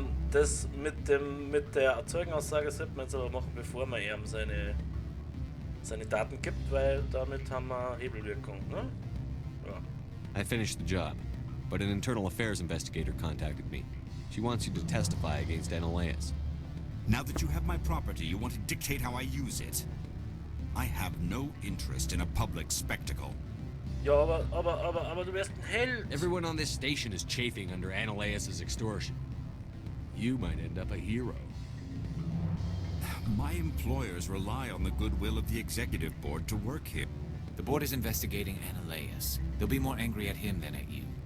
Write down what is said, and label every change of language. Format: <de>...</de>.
<de>Das mit der Zeugenaussage sollte man jetzt aber machen, bevor man ihm seine Daten gibt, weil damit haben wir Hebelwirkung, ne? Ja.</de> <en>I finished the job, but an internal affairs investigator contacted me. She wants you to testify against Ananias. Now that you have my property, you want to dictate how I use it. I have no interest in a public spectacle.</en> <de>Ja, aber du wärst ein Held.</de> <en>Everyone on this station is chafing under Ananias's extortion. You might end up a hero. My employers rely on the goodwill of the executive board to work here. The board is investigating Ananias. They'll be more angry at him than at you.</en>